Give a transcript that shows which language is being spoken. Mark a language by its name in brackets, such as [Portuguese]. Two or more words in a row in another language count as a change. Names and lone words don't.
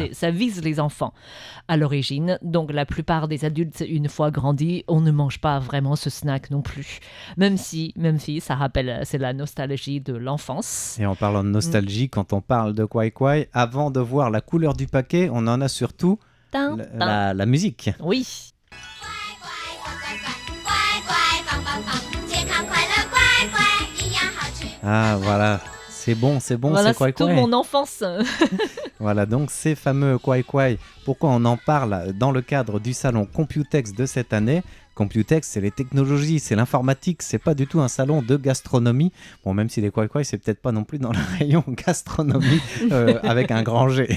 [French] ça vise les enfants à l'origine. Donc la plupart des adultes, une fois grandis, on ne mange pas vraiment ce snack non plus. Même si ça rappelle, c'est la nostalgie de l'enfance. Et en parlant de nostalgie, quand on parle de Kwai Kwai, avant de voir la couleur du paquet, on en a surtout Tin, tin. la musique. Oui. [Chinese] 乖乖棒棒棒，健康快乐乖乖一样好吃。 [French] Ah voilà, c'est bon, Voilà, c'est Kwai c'est toute Kwai. mon enfance. Voilà, donc ces fameux Kwai Kwai, pourquoi on en parle dans le cadre du salon Computex de cette année? Computex, c'est les technologies, c'est l'informatique, c'est pas du tout un salon de gastronomie. Bon, même si les Kwai Kwai, c'est peut-être pas non plus dans le rayon gastronomie avec un grand G.